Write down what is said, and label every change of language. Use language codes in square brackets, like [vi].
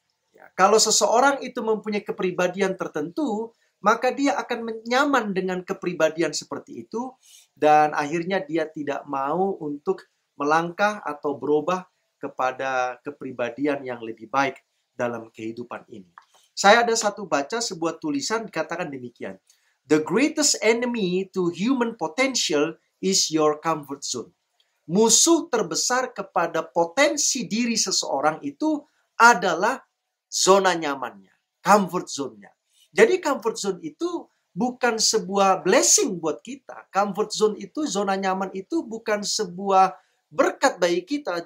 [id] Ya, kalau seseorang itu mempunyai kepribadian tertentu, maka dia akan nyaman dengan kepribadian seperti itu dan akhirnya dia tidak mau untuk melangkah atau berubah kepada kepribadian yang lebih baik dalam kehidupan ini. Saya ada baca sebuah tulisan dikatakan demikian. [en] The greatest enemy to human potential is your comfort zone. [id] Musuh terbesar kepada potensi diri seseorang itu adalah zona nyamannya, comfort zone-nya. Jadi comfort zone itu bukan sebuah blessing buat kita. Comfort zone itu, zona nyaman itu bukan sebuah berkat bagi kita.